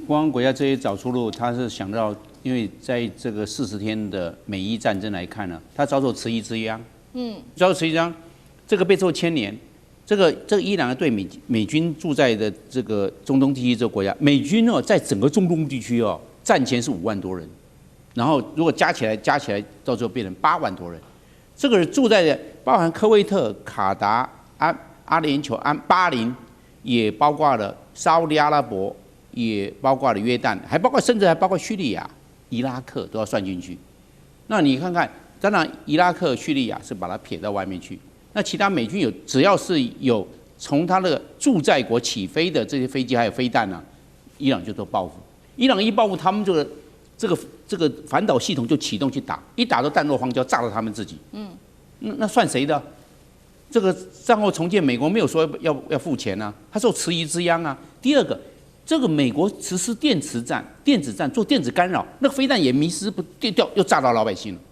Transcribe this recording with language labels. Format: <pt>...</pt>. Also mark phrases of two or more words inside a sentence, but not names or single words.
<zh>波灣國家這些找出路，他是想到，因為在這個40天的美伊戰爭來看呢，他遭受迟疑之殃，遭受遲疑之殃，這個被受牽連。這個伊朗对美軍駐在的這個中東地區這個國家，美軍哦，在整個中東地區哦，戰前是5萬多人，然後如果加起來，到最後變成8萬多人。這個人住在的，包含科威特、卡達、阿聯酋、巴林，也包括了沙烏地阿拉伯，也包括了約旦，甚至還包括敘利亞、伊拉克都要算進去。那你看看，當然伊拉克、敘利亞是把它撇到外面去。那其他美軍只要是有從他的駐在國起飛的這些飛機還有飛彈呢，伊朗就都報復。伊朗一報復，他們這個反導系統就啟動去打，一打到彈落荒郊，炸到他們自己。那算誰的？這個戰後重建，美國沒有說要付錢啊，他受遲疑之殃啊。第二個，這個美國實施電子戰做電子干擾，那個飛彈也迷失不掉，又炸到老百姓了。</zh>